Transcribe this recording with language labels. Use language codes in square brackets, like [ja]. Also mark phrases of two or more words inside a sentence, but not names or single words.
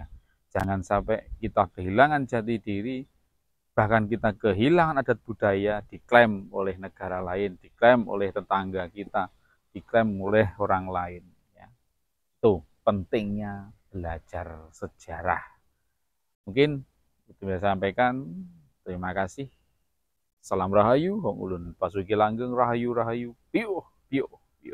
[id] Jangan sampai kita kehilangan jati diri, bahkan kita kehilangan adat budaya, diklaim oleh negara lain, diklaim oleh tetangga kita, diklaim oleh orang lain. Ya. Itu pentingnya belajar sejarah. Mungkin itu saya sampaikan. Terima kasih. [jv] Salam rahayu, Hong Ulun Pasuki Langgeng, rahayu rahayu, piuh piuh.